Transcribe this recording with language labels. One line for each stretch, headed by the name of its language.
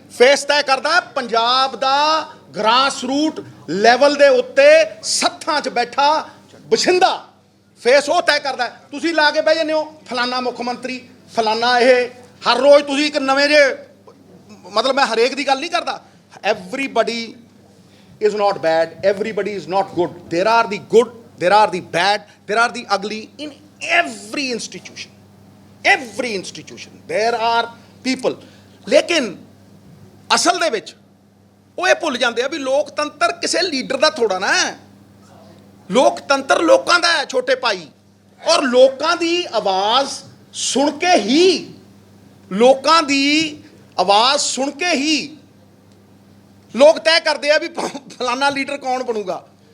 Punjabi: Face ਤੈਅ ਕਰਦਾ ਹੈ ਪੰਜਾਬ ਦਾ ਗ੍ਰਾਸ ਰੂਟ ਲੈਵਲ ਦੇ ਉੱਤੇ ਸੱਥਾਂ 'ਚ ਬੈਠਾ ਬਸ਼ਿੰਦਾ। ਫੇਸ ਉਹ ਤੈਅ ਕਰਦਾ ਹੈ। ਤੁਸੀਂ ਲਾ ਕੇ ਬਹਿ ਜਾਂਦੇ ਹੋ ਫਲਾਨਾ ਮੁੱਖ ਮੰਤਰੀ, ਫਲਾਨਾ ਇਹ। ਹਰ ਰੋਜ਼ ਤੁਸੀਂ ਇੱਕ ਨਵੇਂ ਜਿਹੇ, ਮਤਲਬ ਮੈਂ ਹਰੇਕ ਦੀ ਗੱਲ ਨਹੀਂ ਕਰਦਾ।
English: Everybody is not bad, everybody is not good. There are the good, there are the bad, there are the ugly in every institution. Every institution there are people.
Punjabi: ਲੇਕਿਨ ਅਸਲ ਦੇ ਵਿੱਚ ਉਹ ਇਹ ਭੁੱਲ ਜਾਂਦੇ ਆ ਵੀ ਲੋਕਤੰਤਰ ਕਿਸੇ ਲੀਡਰ ਦਾ ਥੋੜਾ ਨਾ ਹੈ। ਲੋਕਤੰਤਰ ਲੋਕਾਂ ਦਾ ਹੈ ਛੋਟੇ ਭਾਈ, ਔਰ ਲੋਕਾਂ ਦੀ ਆਵਾਜ਼ ਸੁਣ ਕੇ ਹੀ, ਲੋਕਾਂ ਦੀ ਆਵਾਜ਼ ਸੁਣ ਕੇ ਹੀ ਲੋਕ ਤੈਅ ਕਰਦੇ ਆ ਵੀ ਫਲਾਨਾ ਲੀਡਰ ਕੌਣ ਬਣੂਗਾ।